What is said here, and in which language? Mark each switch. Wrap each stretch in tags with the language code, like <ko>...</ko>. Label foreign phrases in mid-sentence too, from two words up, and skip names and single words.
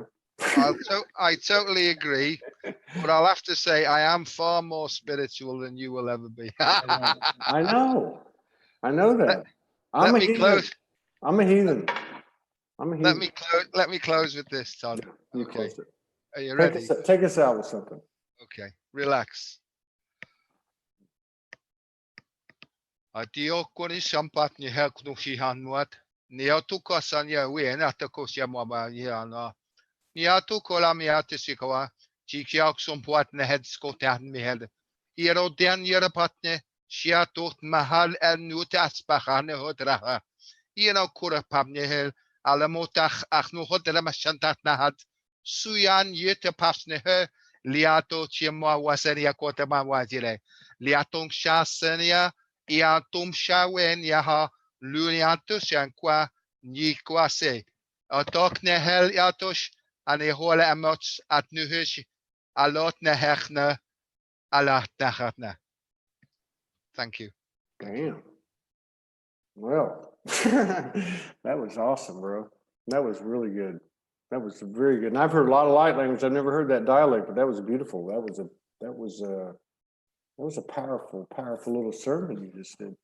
<en>I totally agree, but I'll have to say I am far more spiritual than you will ever be. I know that. I'm a heathen. Let me close with this, Todd. You close it. Are you ready? Take us out with something. Okay, relax. Adio koni sampat ni hek no shihan muat. Ni atu kasanya we na ta kosia mama yana. Ni atu kola mi atu sikawa. Chikiak sompat ne head skotan mi head. Iro den yere patne. Shiatot mahal en nut asbachane hodraha. Ino kura pamne hel. Alamotach ach no hodra mashantat nahad. Suyan yete pasne he. liato chimwa wasenia kotama wajile. Liatong shasenia, iatum shawen yaha, luniatus yankwa, nikwase. Otok nehel yatosh, ane hole amots at nuhish, alot nehechne, alat nechatne. Thank you. Damn. Well, that was awesome, bro. That was really good. That was very good. And I've heard a lot of light language. I've never heard that dialect, but that was beautiful. That was a powerful, powerful little sermon you just did.</en>